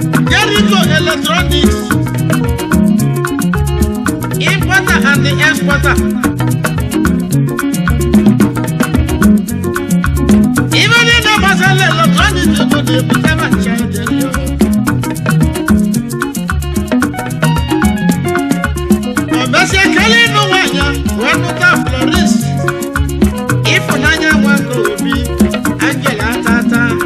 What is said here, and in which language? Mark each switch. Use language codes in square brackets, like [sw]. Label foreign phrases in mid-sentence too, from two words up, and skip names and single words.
[en] Jericho Electronics, importer and exporter. Even in the Basel Electronics, you go to the Jericho. [ig] O mesie kelee ịnụ nwaanyị a, wee nụta Florence. Ịfụnanya Nwaka Obi, Angel Atata.